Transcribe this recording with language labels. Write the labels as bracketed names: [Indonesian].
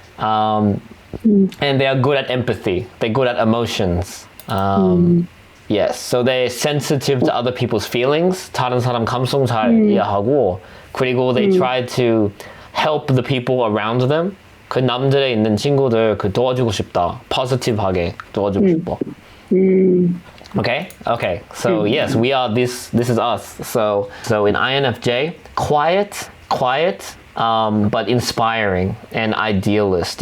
[English] And they are good at empathy. They're good at emotions. Yes, so they're sensitive to other people's feelings. [Korean] 다른 사람 감성 잘 이해하고 그리고 [English] they try to help the people around them. [Korean] 그 남들에 있는 친구들 그 도와주고 싶다. positive-하게 도와주고 싶어. [English] Okay. Okay. So yes, we are this. This is us. So in INFJ, quiet, but inspiring and idealist.